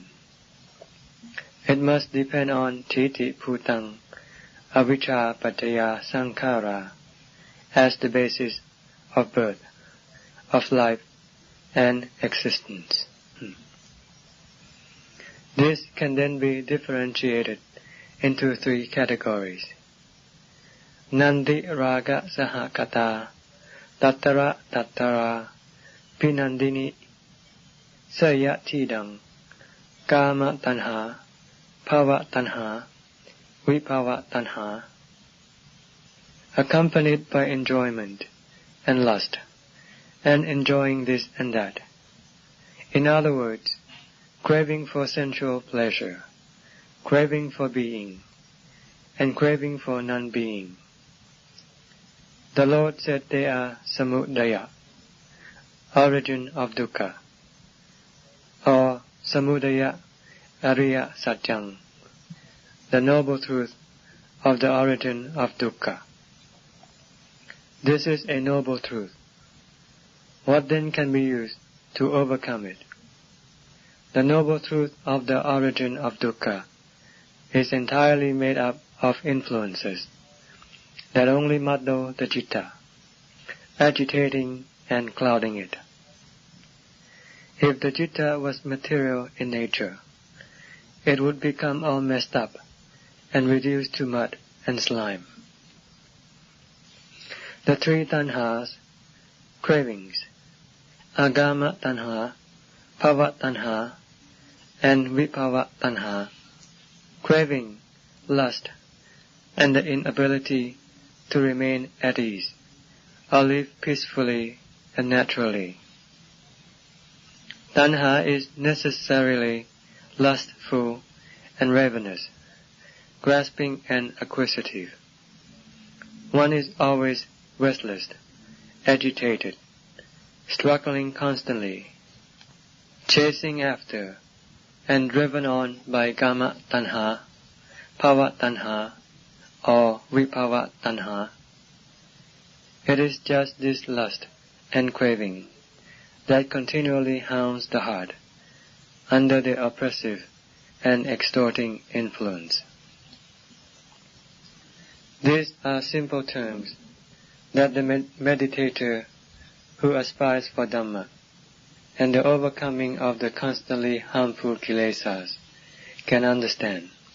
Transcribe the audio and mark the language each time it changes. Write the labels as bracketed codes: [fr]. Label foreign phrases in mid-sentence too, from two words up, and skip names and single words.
[en] It must depend on [pi] Thiti Bhutang Avijja Paccaya Sankhara [en] as the basis of birth, of life, and existence. This can then be differentiated into three categories. [pi] Nandi Raga Sahakata, Tattara Tattara, Pinandini, Sayatidang, Kama Tanha, Bhava Tanha, Vibhava Tanha, [en] accompanied by enjoyment and lust, and enjoying this and that. In other words, craving for sensual pleasure, craving for being, and craving for non-being. The Lord said they are samudaya, origin of dukkha, or [pi] samudaya ariya satyang, [en] the noble truth of the origin of dukkha. This is a noble truth. What then can be used to overcome it? The noble truth of the origin of dukkha is entirely made up of influences that only muddle the citta, agitating and clouding it. If the citta was material in nature, it would become all messed up and reduced to mud and slime. The three tanhas, cravings, [pi] agama tanha, bhava tanha, [en] and [pi] vibhava tanha, [en] craving, lust, and the inability to remain at ease, or live peacefully and naturally. Tanha is necessarily lustful and ravenous, grasping and acquisitive. One is always restless, agitated, struggling constantly, chasing after, and driven on by [pi] kama tanha, bhava tanha, [en] or [pi] vibhava tanha. [en] It is just this lust and craving that continually hounds the heart under the oppressive and extorting influence. These are simple terms that the meditator who aspires for Dhamma and the overcoming of the constantly harmful kilesas can understand.